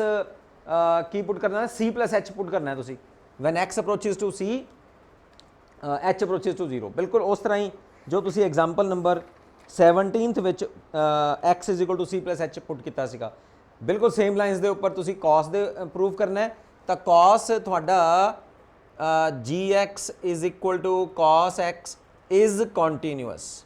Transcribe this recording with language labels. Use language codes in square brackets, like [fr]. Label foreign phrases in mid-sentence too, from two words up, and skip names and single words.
[pa] ਕੀ ਪੁੱਟ ਕਰਨਾ ਹੈ [en] c plus h [pa] ਪੁੱਟ ਕਰਨਾ ਹੈ ਤੁਸੀਂ [en] when x approaches to c h approaches to 0 [hi] बिल्कुल उस तरह ही जो [pa] तुसी [en] example number 17th [pa] विच [en] x is equal to c plus h [pa] ਪੁੱਟ ਕਿਆ ਸੀਗਾ बिल्कुल [en] same lines [pa] ਕੇ ਉਪਰ ਤੁਸੀ ਕੌਸ ਦੇ ਪਰੂਵ ਕਰਨਾ ਹੈ ਤੋ ਕੌਸ ਤੁਹਾਡਾ [en] g x is equal to cos x is continuous.